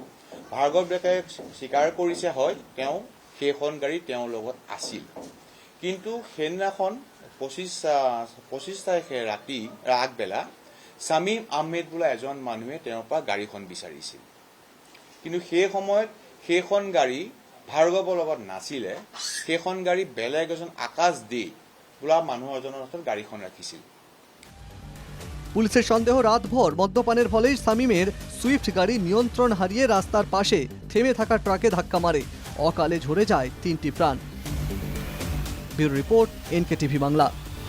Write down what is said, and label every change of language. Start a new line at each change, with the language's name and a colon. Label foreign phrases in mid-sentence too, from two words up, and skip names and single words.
Assamese: ভাৰ্গৱ ডেকাই স্বীকাৰ কৰিছে, হয় তেওঁ সেইখন গাড়ী তেওঁৰ লগত আছিল, কিন্তু সেইদিনাখন 25 তাৰিখে ৰাতি আগবেলা শামীম আহমেদ বোলা এজন মানুহে তেওঁৰ পৰা গাড়ীখন বিচাৰিছিল, কিন্তু সেই সময়ত সেইখন গাড়ী ভাৰ্গৱৰ লগত নাছিলে। সেইখন গাড়ী বেলেগ এজন আকাশ দে বোলা মানুহ এজনৰ হাতত গাড়ীখন রাখিছিল।
Bangla: পুলিশের সন্দেহ রাতভর মদ্যপানের ফলেই শামীমের সুইফট গাড়ি নিয়ন্ত্রণ হারিয়ে রাস্তার পাশে থেমে থাকা ট্রাকে ধাক্কা মারে। অকালে ঝরে যায় 3টি প্রাণ।
English: Bureau report,
Bangla: NKTV বাংলা।